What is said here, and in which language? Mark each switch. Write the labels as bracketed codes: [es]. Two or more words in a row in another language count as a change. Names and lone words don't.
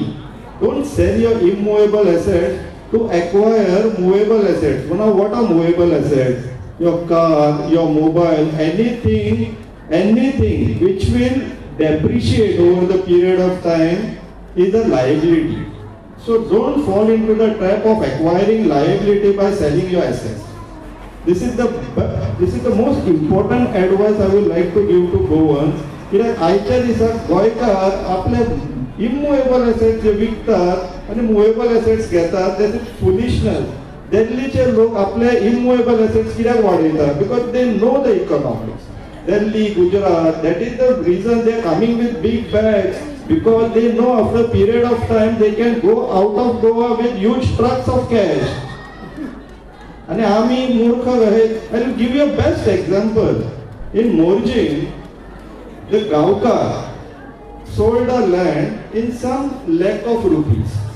[en] Don't sell your immovable assets to acquire movable assets. Now what are movable assets? Your car, your mobile, anything which will depreciate over the period of time is a liability. So don't fall into the trap of acquiring liability by selling your assets. This is the most important advice I would like to give to Goans. [kok] कित्याक आयच्या दिसाक गोंयकार आपले [en] immovable assets [kok] जे विकतात आणि [en] movable assets [kok] घेतात, [en] that is foolishness. [kok] दिल्लीचे लोक आपले [en] immovable assets [kok] कित्याक वाडयतात? [en] Because they know the economics. Delhi, Gujarat. That is the reason they are coming with big bags, because they know after a period of time they can go out of Goa with huge trucks of cash. [mr] And आम्ही मूर्ख आहेत. [en] I will give you a best example. In Morjing, the Gaukar sold a land in some lakh of rupees.